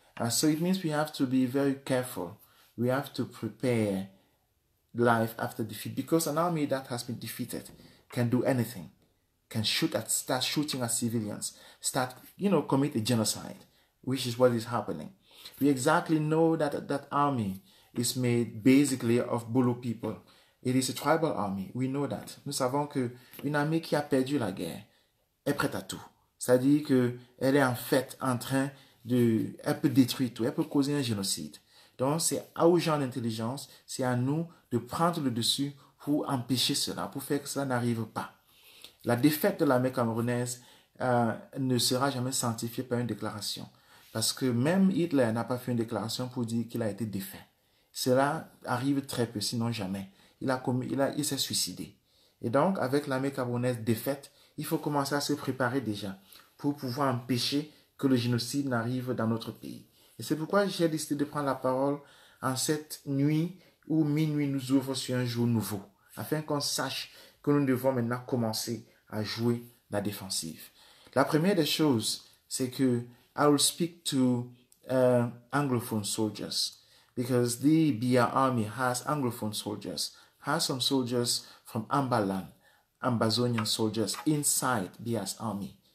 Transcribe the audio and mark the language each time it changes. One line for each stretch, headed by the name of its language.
English: So it means we have to be very careful. We have to prepare life after defeat, because an army that has been defeated can do anything, can start shooting at civilians, commit a genocide, which is what is happening. We exactly know that that army is made basically of Bulu people. It is a tribal army. We know that.
French: Nous savons que une armée qui a perdu la guerre est prête à tout. C'est-à-dire qu'elle est en fait en train de... Elle peut détruire tout. Elle peut causer un génocide. Donc, c'est aux gens d'intelligence, c'est à nous de prendre le dessus pour empêcher cela, pour faire que cela n'arrive pas. La défaite de l'armée camerounaise ne sera jamais sanctifiée par une déclaration. Parce que même Hitler n'a pas fait une déclaration pour dire qu'il a été défait. Cela arrive très peu, sinon jamais. Il s'est suicidé. Et donc, avec l'armée camerounaise défaite, il faut commencer à se préparer déjà pour pouvoir empêcher que le génocide n'arrive dans notre pays. Et c'est pourquoi j'ai décidé de prendre la parole en cette nuit où minuit nous ouvre sur un jour nouveau, afin qu'on sache que nous devons maintenant commencer à jouer la défensive. La première des choses, c'est que
English: I will speak to Anglophone soldiers, because the BIA army has Anglophone soldiers, has some soldiers from Ambaland, Ambazonian soldiers inside BIA's army.